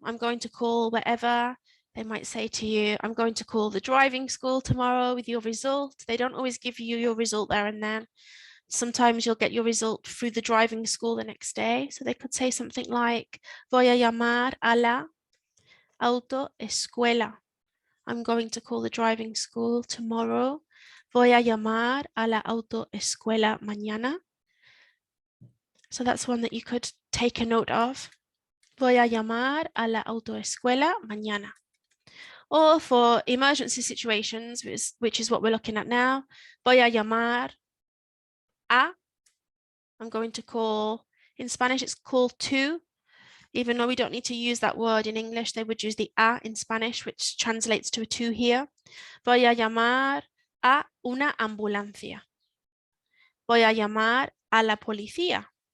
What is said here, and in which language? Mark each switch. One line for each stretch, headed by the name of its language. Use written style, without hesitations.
English: I'm going to call wherever. They might say to you, I'm going to call the driving school tomorrow with your result. They don't always give you your result there and then. Sometimes you'll get your result through the driving school the next day. So they could say something like,
Spanish: voy a llamar a la autoescuela.
English: I'm going to call the driving school tomorrow.
Spanish: Voy a llamar a la autoescuela mañana.
English: So that's one that you could take a note of.
Spanish: Voy a llamar a la autoescuela mañana.
English: Or for emergency situations, which is what we're looking at now,
Spanish: voy a llamar a.
English: I'm going to call, in Spanish it's call to, even though we don't need to use that word in English, they would use the a in Spanish, which translates to a to here.
Spanish: Voy a llamar a una ambulancia. Voy a llamar a la policía.